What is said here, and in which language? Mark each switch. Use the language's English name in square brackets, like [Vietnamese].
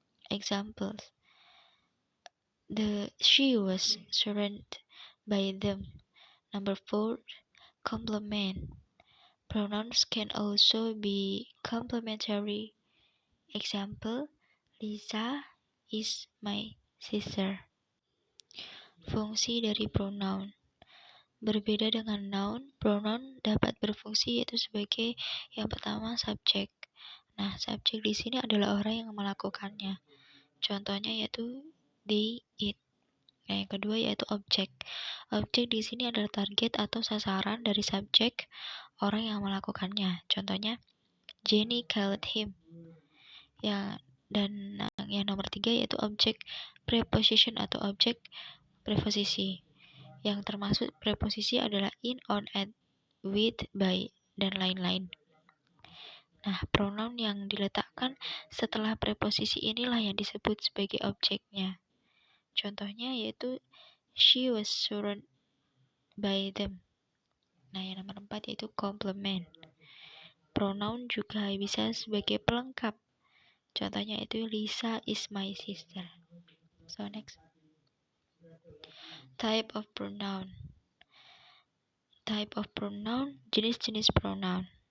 [English] Examples: she was surrounded by them. Number 4, complement. Pronouns can also be complementary. Example: Lisa is my sister. [Indonesian] Fungsi dari pronoun. Berbeda dengan noun, pronoun dapat berfungsi yaitu sebagai yang pertama subjek. Nah, subjek di sini adalah orang yang melakukannya. Contohnya yaitu they, it. Nah, yang kedua yaitu objek. Objek di sini adalah target atau sasaran dari subjek orang yang melakukannya. Contohnya [English] Jenny called him. [Indonesian] Dan yang nomor 3 yaitu objek preposition atau objek preposisi. Yang termasuk preposisi adalah in, on, at, with, by, dan lain-lain. Nah, pronoun yang diletakkan setelah preposisi inilah yang disebut sebagai objeknya. Contohnya yaitu [English] she was surrounded by them. [Indonesian] Nah, yang nomor 4 yaitu complement. Pronoun juga bisa sebagai pelengkap. Contohnya itu [English] Lisa is my sister. So next, type of pronoun. Type of pronoun, [Indonesian] jenis-jenis [English] pronoun.